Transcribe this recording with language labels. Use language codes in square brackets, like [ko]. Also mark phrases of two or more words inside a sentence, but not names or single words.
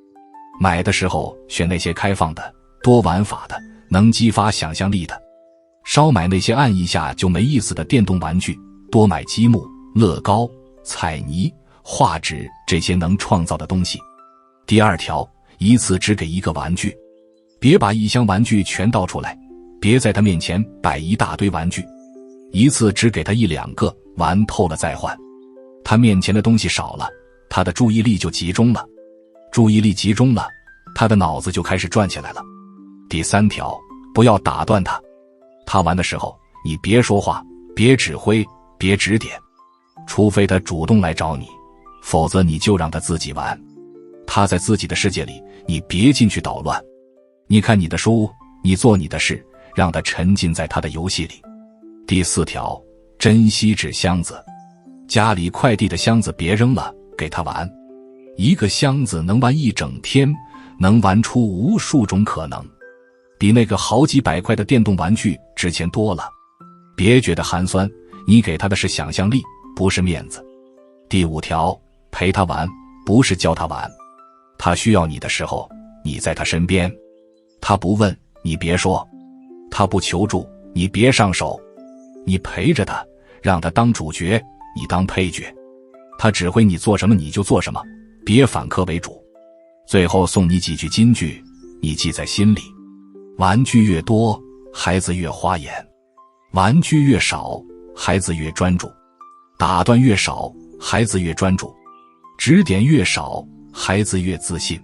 [zh] 買的時候選那些開放的、多玩法的、能激發想象力的，少買那些按一下就沒意思的電動玩具，多買積木、樂高、彩泥、畫紙這些能創造的東西。第二條，一次只給一個玩具，別把一箱玩具全倒出來，別在他面前擺一大堆玩具，一次只給他一兩個，玩透了再換。他面前的東西少了，他的注意力就集中了，注意力集中了，他的腦子就開始轉起來了。第三條，不要打斷他，他玩的時候你別說話，別指揮，別指點，除非他主動來找你，否則你就讓他自己玩。他在自己的世界裡，你別進去搗亂。你看你的書，你做你的事，讓他沉浸在他的遊戲裡。第四條，珍惜紙箱子，家裡快遞的箱子別扔了，給他玩。一個箱子能玩一整天，能玩出無數種可能，比那個好幾百塊的電動玩具值錢多了。別覺得寒酸，你給他的是想象力，不是面子。第五條，陪他玩，不是教他玩。他需要你的時候，你在他身邊。他不問，你別說；他不求助，你別上手。你陪着他，讓他當主角，你當配角。他指揮你做什麼你就做什麼，別反客為主。最後送你幾句金句，你記在心裡。玩具越多，孩子越花眼；玩具越少，孩子越專注；打斷越少，孩子越專注；指點越少，孩子越自信。